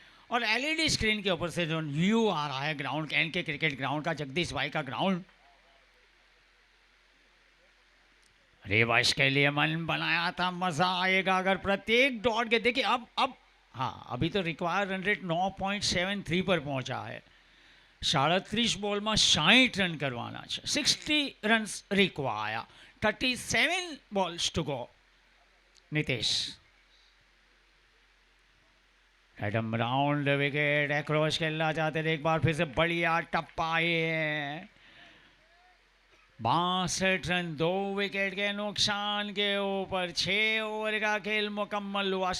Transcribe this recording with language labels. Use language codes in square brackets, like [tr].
[hi] और LED screen के ऊपर से जो व्यू आ रहा है ग्राउंड, कैन के क्रिकेट ग्राउंड का, जगदीश भाई का ग्राउंड. रिवर्स के लिए मन बनाया था, मजा आएगा अगर प्रत्येक डॉट के. देखिए अब हाँ, अभी तो रिक्वायर रन रेट 9.73 पर पहुंचा है. [gu] 37 બોલમાં 60 રન કરવાના છે. [en] 60 runs require, 37 balls to go. [hi] Nitish Adam round wicket, एक्रोच खेलना चाहते थे, एक बार फिर से बढ़िया टप्पा है. 62 रन, 2 विकेट के नुकसान के ऊपर 6 ओवर का खेल मुकम्मल हुआ.